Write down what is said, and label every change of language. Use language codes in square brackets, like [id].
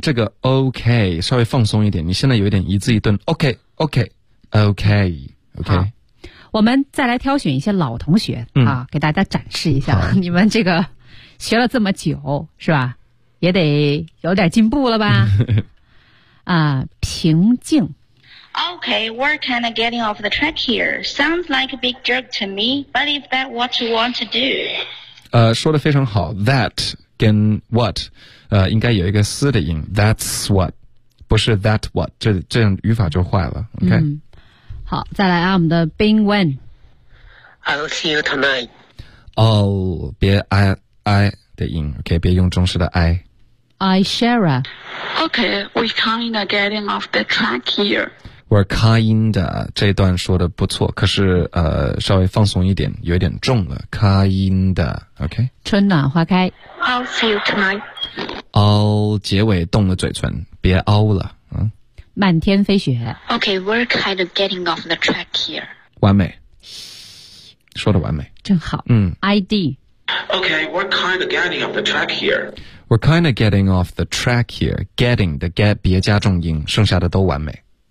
[zh] 这个 OK 稍微放松一点，你现在有一点一字一顿。 OK。我们再来挑选一些老同学、嗯、啊，给大家展示一下你们这个学了这么久是吧，也得有点进步了吧啊，平静 [en] OK we're kind of getting off the track here sounds like a big jerk to me but if that's what you want to do [zh] 说得非常好 that 跟 what 应该有一个思的音 [en] that's what [zh] 不是 that what 这样语法就坏了 OK、嗯好，再来啊，我们的 Bing Wen。 [en] I'll see you tonight. [zh] 哦、oh, ，别 I 的音 ，OK， 别用中式的 I。 I Shara。 [en] OK， we're kind of getting off the track here. [zh] We're kind of 这一段说的不错，可是稍微放松一点，有一点重了。 [en] Kind of OK。 [zh] 春暖花开。 [en] I'll see you tonight. [zh] 哦、oh, ，结尾动了嘴唇，别哦了。漫天飞雪 [en] OK we're kind of getting off the track here [zh] 完美说的完美真好嗯 ID [en] OK we're kind of getting off the track here We're kind of getting off the track here Getting 的 get [zh] 别加重音剩下的都完美